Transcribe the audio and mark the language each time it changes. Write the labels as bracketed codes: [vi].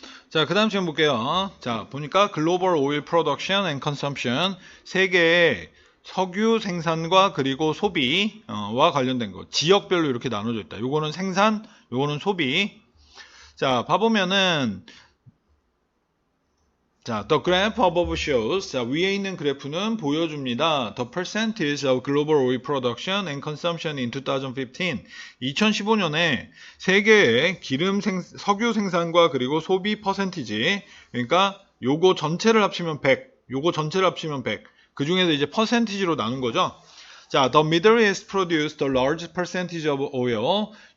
[ko] 자, 그 다음 시간 볼게요. 자, 보니까 글로벌 오일 프로덕션 앤 컨섬션, 세계의 석유 생산과 그리고 소비와 관련된 거, 지역별로 이렇게 나눠져 있다. 요거는 생산, 요거는 소비. 자, 봐보면은, 자, [en] the graph above shows, [ko] 자, 위에 있는 그래프는 보여줍니다. [en] The percentage of global oil production and consumption in 2015. [ko] 2015년에 세계의 석유 생산과 그리고 소비 퍼센티지, 그러니까 요거 전체를 합치면 100, 요거 전체를 합치면 100. 그 중에서 이제 퍼센티지로 나눈 거죠. [en] 자, the Middle East produced the largest percentage of oil.